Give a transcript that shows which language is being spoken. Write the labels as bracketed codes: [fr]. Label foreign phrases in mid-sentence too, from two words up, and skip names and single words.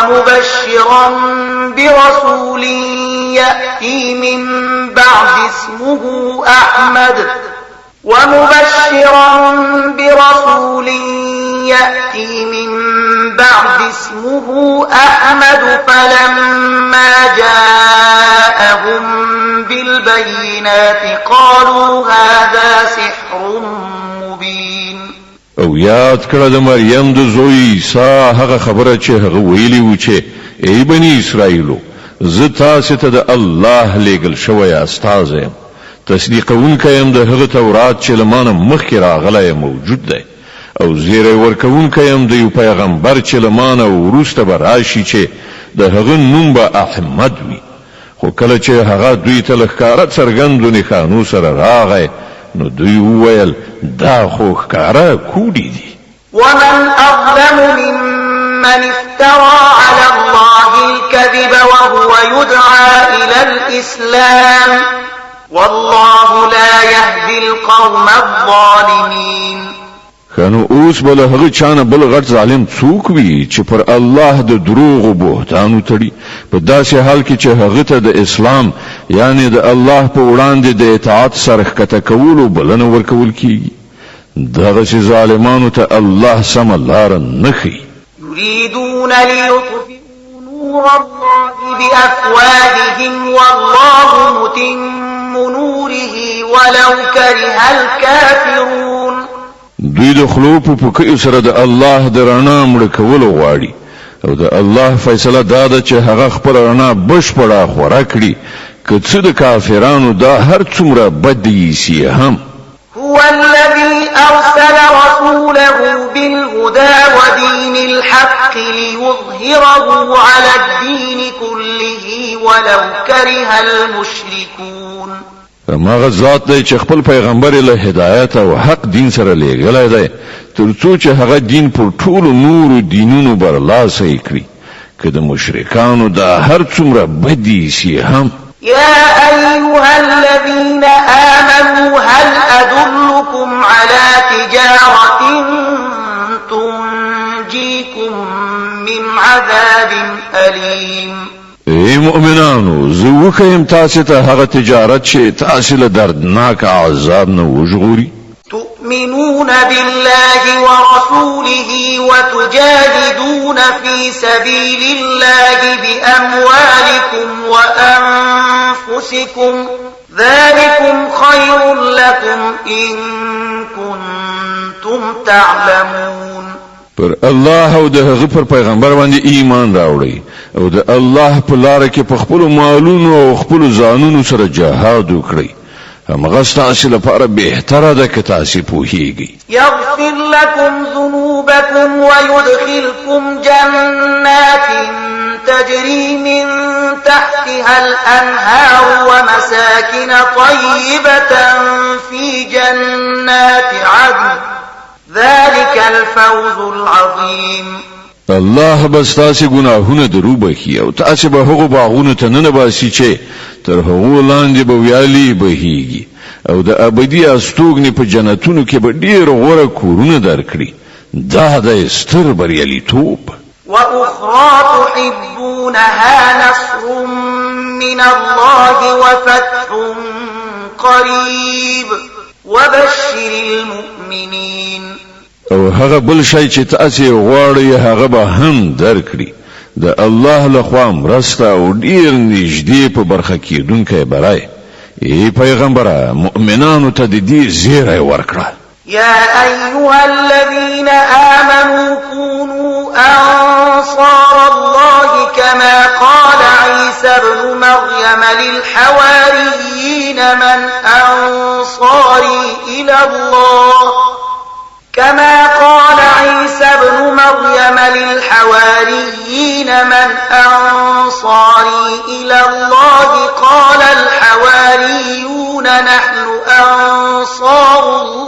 [ar] ومبشرا برسول يأتي من بعد اسمه أحمد فلما جاءهم بالبينات قالوا هذا سحر مبين [ps] او یاد کړه د مریم د زوی عیسی هغه خبره چې هغه ویلی و چې ای بنی اسرائیلو زه تاسو ته د الله لېږل شوی استاد یم تصدیقونکی یم د هغه تورات چې لمانه مخکې راغلی موجود دی او زیری ورکونکی یم د یو پیغمبر چې لمانه وروسته به راشي چې د هغه نوم به احمد وي خو کله چې هغه دوی ته ښکاره څرګندو نښانو سره راغی نو دوی وویل دا خو ښکاره کوډي دي [ar] ومن أظلم ممن افترى على الله الكذب وهو يدعى إلى الإسلام والله لا يهدي القوم الظالمين [ps] خانو اوس بل هغه چانه بل غټ ظالم څوک وي چې پر الله د دروغ او بهتانو تړي په داسې حال کې چې هغه ته د اسلام یعنی د الله په وړاندې د اطاعت سره ښکته کول او بلنه ورکول کیږي دغه چې ظالمانو ته الله سم لار نه ښيي [ar] يريدون ليطفئوا نور الله بأفواههم والله متم نوره ولو كره الكافرون [ps] دوی د خلو په پکې سره د الله د رڼا مړ کول غواړي او د الله فیصله دا ده چې هغه خپل رڼا بشپړه خورا کړي که څه د کافرانو دا هر څومره بد دي هم [ar] هو الذي أرسل رسوله بالهدى ودين الحق ليظهره على الدين كله ولو كره المشركون [ps] ماغه ذات دی چې خپل پیغمبر له هدایت او حق دین سره لېږلی دی ترڅو چې هغه دین پر ټولو نورو دینونو برلاسه کړي که د مشرکانو دا هر څومره بدي شي هم [ar] يا أيها الذين آمنوا هل أدلكم على تجارة عذاب أليم. [ps] ای مؤمنانو زه وښیم تاسو ته هغه تجارت چې تاسو له دردناک عذاب نه وژغوري. [ar] تؤمنون بالله ورسوله وتجاهدون في سبيل الله بأموالكم وأنفسكم ذلكم خير لكم إن كنتم تعلمون. [ps] پر الله او د هغه پر پیغمبر باندې ایمان راوړئ او د الله په لار کې په خپل مالونو او خپل ځانونو سره جهاد وکړئ. همغه ستاسو لپاره بهتره ده که تاسو پوهیږئ. [ar] يغفر لكم ذنوبكم ويدخلكم جنات تجري من تحتها الأنهار ومساكن طيبة في جنات عدن ذلك الفوز العظيم. [ps] الله بس تاسو ګناهونه درو بخي او تاسو به هغه باغونه ته نه باسي چې تر هغه لاندې به ویالي بهيږي او د ابدي استوګنې په جنتونو کې به ډیر غوړه کورونه درکړي. دا د ستر بریالیتوب. [ar] وأخرى تحبونها نصر من الله وفتح قريب وبشر المؤمنين. [ps] او هغه بل شي چې تاسو غواړئ هغه به هم درکړي. د الله لخوا مرسته او ډیر نږدې په برخه کېدونکې برای. ای پیغمبره مؤمنانو ته د دې زیری ورکړه. [ar] يا أيها الذين آمنوا كونوا أنصار الله كما قال عيسى ابن مريم للحواريين من أنصاري إلى الله كما قال عيسى ابن مريم للحواريين من أنصاري إلى الله قال الحواريون نحن أنصار